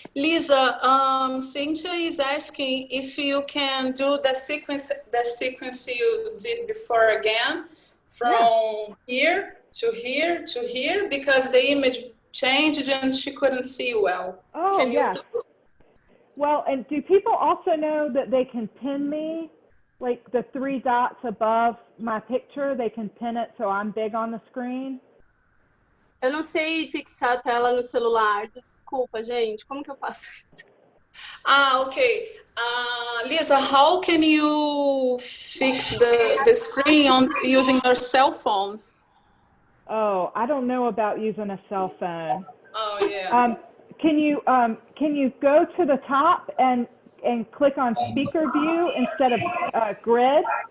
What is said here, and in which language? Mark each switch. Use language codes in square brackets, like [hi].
[en] Lisa, Cynthia is asking if you can do the sequence you did before again, from here to here to here, because the image changed and she couldn't see well. Oh, yes. Well, and do people also know that they can pin me, like the 3 dots above my picture, they can pin it so I'm big on the screen? [pt] Eu não sei fixar a tela no celular. Desculpa, gente. Como que eu faço? [en] Okay. Lisa, how can you fix the screen using your cell phone? Oh, I don't know about using a cell phone. Oh, yeah. Can you go to the top and click on speaker view instead of grid?